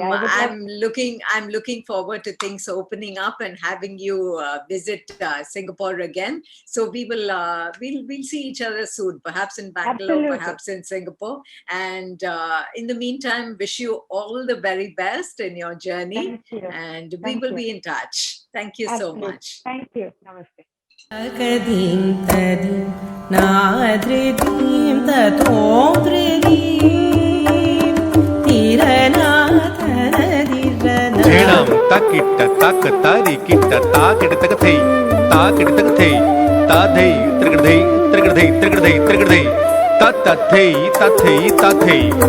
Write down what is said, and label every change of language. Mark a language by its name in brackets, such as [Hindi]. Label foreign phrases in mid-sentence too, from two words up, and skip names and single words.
[English] I'm looking forward to things opening up and having you visit Singapore again. So we'll see each other soon, perhaps in Bangalore, perhaps in Singapore. And in the meantime, wish you all the very best in your journey. Thank you. And we will be in touch. Thank you so much. Thank you. Namaste. Takita tak tari kita takita tak thei takita tak thei ta thei trigadhei trigadhei trigadhei trigadhei ta thei ta thei ta thei